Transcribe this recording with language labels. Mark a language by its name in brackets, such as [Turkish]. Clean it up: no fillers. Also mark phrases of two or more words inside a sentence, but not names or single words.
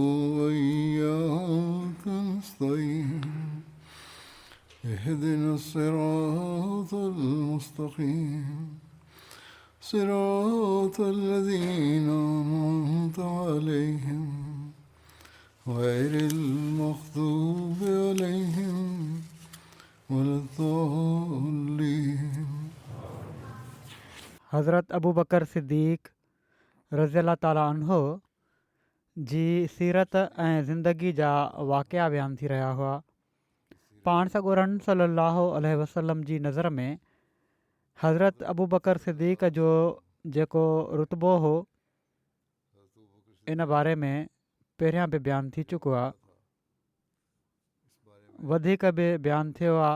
[Arabic] وإياك نستعين اهدنا الصراط المستقيم صراط الذين أنعمت عليهم غير المغضوب عليهم ولا الضالين. [Sindhi] हज़रत अबू बकर सिद्दीक़ [Arabic] رضي الله تعالى عنه [Sindhi] जी सीरत ऐं ज़िंदगी जा वाक़िआ बयानु थी रहिया हुआ। पाण सॻोरन [Arabic] صلى الله عليه وسلم [Sindhi] जी नज़र में हज़रत अबू बकर सिद्दीक़ जो जेको रुतबो हो इन बारे में पहिरियां बि बयानु थी चुको आहे, वधीक बि बयानु थियो आहे।